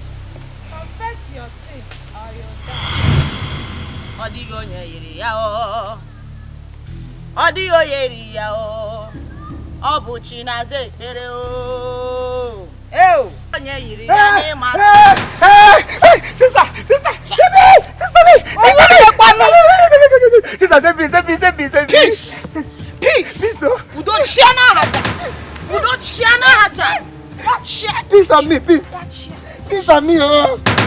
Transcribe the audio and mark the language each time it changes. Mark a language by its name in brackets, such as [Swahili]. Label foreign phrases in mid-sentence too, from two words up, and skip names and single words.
[English] Confess your sin or you'll die. [Igbo] Ọdịghị onye yiri ya o. Ọdịghị onye yiri ya o. Ọ bụ chi na-aza ekpere o. Onye yiri ya n'ịma. [English] Sister, peace. We don't share now, Haja. We don't share now, Haja. What share? Peace on me, peace. Peace on me, oh.